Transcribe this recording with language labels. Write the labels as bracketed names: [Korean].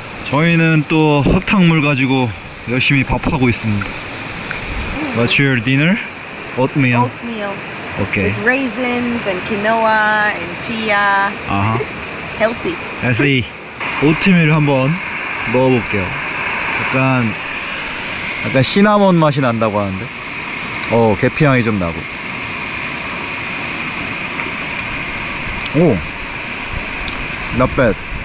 [Korean] 저희는 또 흙탕물 가지고 열심히 밥하고 있습니다. [English] What's your dinner? Oatmeal. Oatmeal. Okay. With raisins and quinoa and chia. Healthy. Healthy. [Korean] 오트밀 한번 먹어볼게요. 약간 시나몬 맛이 난다고 하는데, 계피향이 좀 나고. [English] 오, not bad.